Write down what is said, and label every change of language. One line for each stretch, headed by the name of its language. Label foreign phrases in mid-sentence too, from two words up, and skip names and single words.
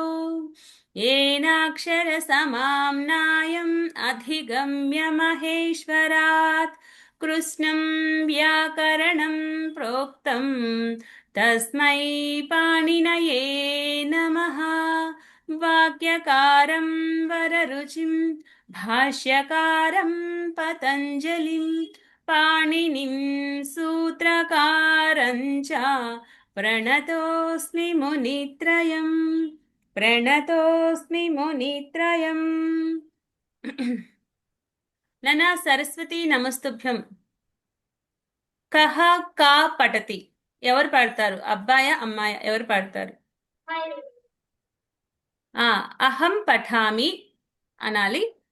Sanskrit: येनाक्षरसमाम्नायम् अधिगम्य महेश्वरात् कृष्णं व्याकरणं प्रोक्तं तस्मै पाणिनये नमः. वाक्यकारं वररुचिं भाष्यकारं पतञ्जलिं पाणिनिं सूत्रकारं च प्रणतोऽस्मि मुनित्रयम्. ననా సరస్వతి నమస్తుభ్యం. కహ కా పఠతి,
Telugu: ఎవరు పాడతారు? అబ్బాయా అమ్మాయా? ఎవరు పాడతారు?
Sanskrit: అహం పఠామి
Telugu: అనాలి.